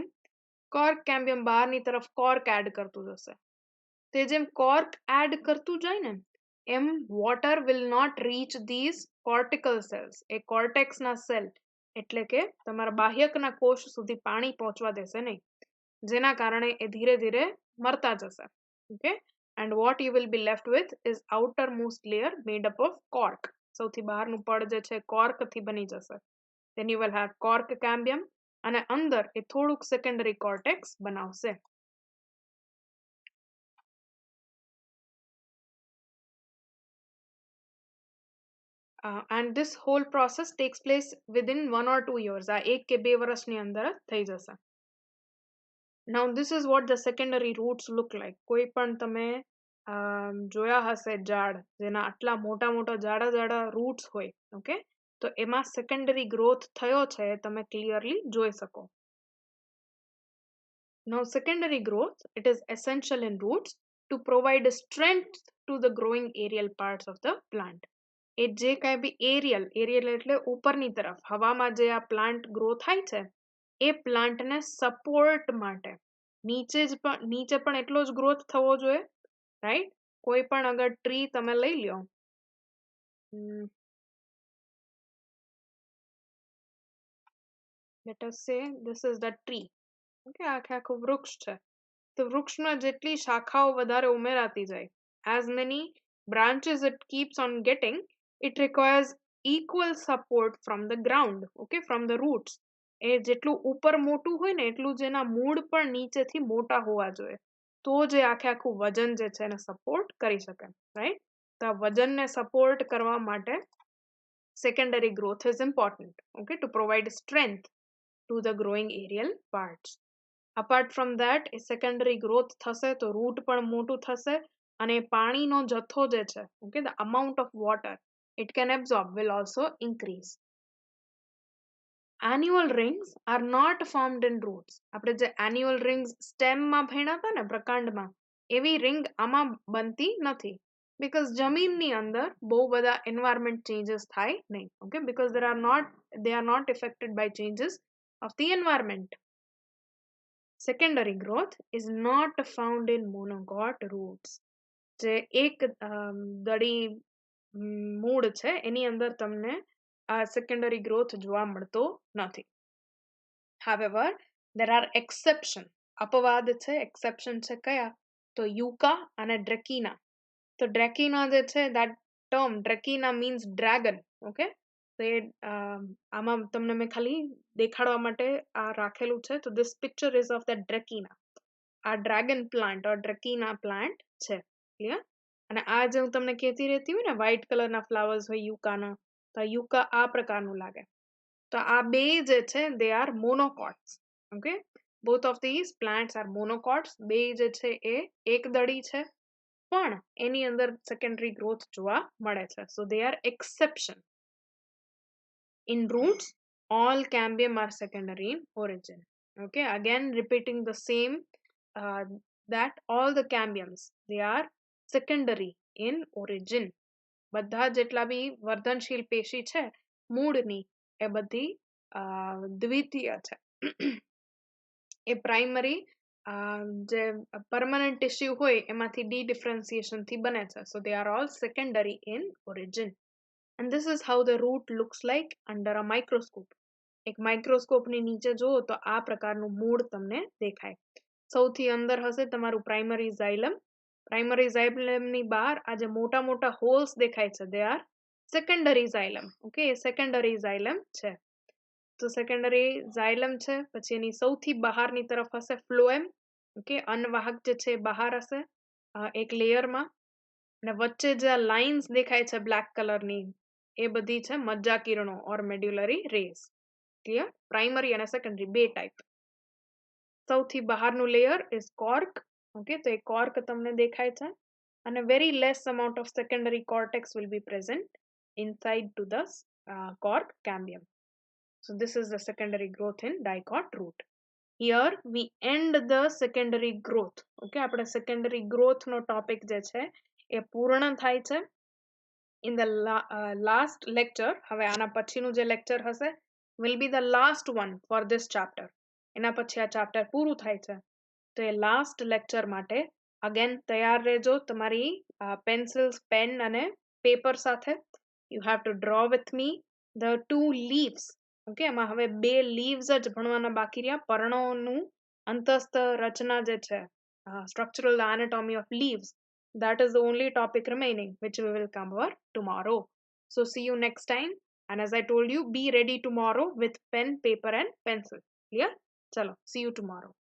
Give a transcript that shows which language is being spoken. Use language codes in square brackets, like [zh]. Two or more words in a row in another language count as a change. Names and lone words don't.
[en] cork cambium [gu] બહારની તરફ cork એડ કરતું જશે. તે જેમ cork એડ કરતું જાય ને એમ [en] water will not reach these cortical cells. [gu] એ cortexના સેલ એટલે કે તમારા બાહ્યકના કોષ સુધી પાણી પહોંચવા દેશે નહીં, જેના કારણે એ ધીરે ધીરે મરતા જશે. [en] Okay, and what you will be left with is outermost layer made up of cork. [gu] સૌથી બહારનું પડ જે છે cork થી બની જશે. [en] Then you will have cork cambium [gu] અને અંદર એ થોડુંક [en] secondary cortex બનાવશે. And this whole process takes place within 1 or 2 years. [gu] આ 1 કે 2 વર્ષની અંદર થઈ જશે. [en] Now this is what the secondary roots look like. [gu] કોઈ પણ તમે જોયા હશે ઝાડ જેના આટલા મોટા મોટા જાડા જાડા roots હોય, ઓકે, તો એમાં [en] secondary growth [gu] થયો છે તમે clearly જોઈ શકો. [en] Now secondary growth, it is essential in roots to provide strength to the growing aerial parts of the plant. [gu] એ જે કાંઈ બી એરિયલ એટલે ઉપરની તરફ હવામાં જે આ [en] plant grow [gu] થાય છે એ પ્લાન્ટને સપોર્ટ માટે નીચે પણ એટલો જ ગ્રોથ થવો જોઈએ, રાઈટ? કોઈ પણ અગર ટ્રી તમે લઈ લ્યો, [en] let us say this is the tree, [gu] ઓકે, આખું વૃક્ષ છે. તો વૃક્ષમાં જેટલી શાખાઓ વધારે ઉમેરાતી જાય, [en] as many branches it keeps on getting, it requires equal support from the ground, okay, from the roots. [gu] એ જેટલું ઉપર મોટું હોય ને એટલું જ એના મૂળ પણ નીચેથી મોટા હોવા જોઈએ, તો જ આખું વજન જે છે એને સપોર્ટ કરી શકે, રાઈટ? તો આ વજનને સપોર્ટ કરવા માટે [en] secondary growth is important, okay, to provide strength to the growing aerial parts. Apart from that, [gu] એ [en] secondary growth [gu] થશે તો root પણ મોટું થશે અને પાણીનો જથ્થો જે છે, [en] okay, the amount of water it can absorb will also increase. Annual rings are not formed in roots. [gu] આપણે જે [en] annual rings stem [gu] માં ભણ્યા હતા ને પ્રકાંડમાં, એવી ring આમાં બનતી નથી, because જમીનની અંદર બહુ બધા [en] environment changes [gu] થાય નહીં, [en] okay, because they are not affected by changes of the environment. Secondary growth is not found in monogot roots. [gu] જે એક દડી મૂળ છે એની અંદર તમને આ [en] secondary growth [gu] જોવા મળતો નથી. [en] However, there are exception. [gu] અપવાદ છે, exception છે કયા? તો યુકા અને ડ્રેકીના. તો ડ્રેકીના જે છે [en] that term ડ્રેકીના means dragon. [gu] okay, તો એ આમાં તમને મેં ખાલી દેખાડવા માટે આ રાખેલું છે. [en] તો this picture is of the ડ્રેકીના. [gu] આ ડ્રેગન પ્લાન્ટ or ડ્રેકીના પ્લાન્ટ છે. ક્લિયર? અને આ જે હું તમને કહેતી રહેતી હોય ને વ્હાઈટ કલરના ફ્લાવર્સ હોય યુકાના, તો યુકા આ પ્રકારનું લાગે. તો આ બે જે છે [en] they are monocots. okay, both of these plants are monocots. [gu] બે જે છે એ એકદળી છે, પણ એની અંદર [en] secondary growth [gu] જોવા મળે છે. [en] so they are exception. in roots all cambium are secondary in origin. okay, again repeating the same, that all the cambiums they are secondary in origin. [gu] બધા જેટલા બી વર્ધનશીલ પેશી છે મૂળની એ બધી દ્વિતીય છે. એ પ્રાઇમરી જે [en] permanent tissue [gu] હોય એમાંથી ડિફરન્સિએશન થી બને છે. [en] so they are all secondary in origin. and this is how the root looks like under a microscope. [gu] એક માઇક્રોસ્કોપની નીચે જુઓ તો આ પ્રકારનું મૂળ તમને દેખાય. સૌથી અંદર હશે તમારું [en] primary xylem. [gu] પ્રાઇમરી ઝાઇલમની બહાર આ જે મોટા મોટા હોલ્સ દેખાય છે [en] they are secondary xylem. [gu] ઓકે, એ [en] secondary xylem [gu] છે. તો [en] secondary xylem [gu] છે. પછી એની સૌથી બહારની તરફ હશે ફ્લોએમ. ઓકે, અન્નવાહક જે છે બહાર હશે એક લેયરમાં. અને વચ્ચે જે લાઇન્સ દેખાય છે બ્લેક કલરની એ બધી છે મજ્જા કિરણો [en] or medullary rays. [gu] ક્લિયર? પ્રાઇમરી અને સેકન્ડરી બે ટાઈપ. સૌથી બહારનું લેયર [en] is cork. [gu] ઓકે, તો એ કોર્ક તમને દેખાય છે. [en] અને very less amount of secondary cortex will be present inside to the cork cambium. so this is the secondary growth in dicot root. here we end the secondary growth. [gu] okay, આપણે [en] secondary growth [gu] નો topic જે છે એ પૂર્ણ થાય છે. [en] in the last lecture, [gu] હવે આના પછીનું જે lecture હશે [en] will be the last one for this chapter. [gu] એના પછી આ chapter પૂરું થાય છે. તો એ last lecture માટે again તૈયાર રહેજો તમારી pencils, pen અને paper સાથે. [en] you have to draw with me the two leaves. [gu] okay, એમાં હવે બે leaves જ ભણવાના બાકી રહ્યા. પર્ણોનું અંતસ્થ રચના જે છે, [en] structural anatomy of leaves, that is the only topic remaining which we will cover tomorrow. so see you next time. and as I told you, be ready tomorrow with pen, paper and pencil. clear? chalo, see you tomorrow.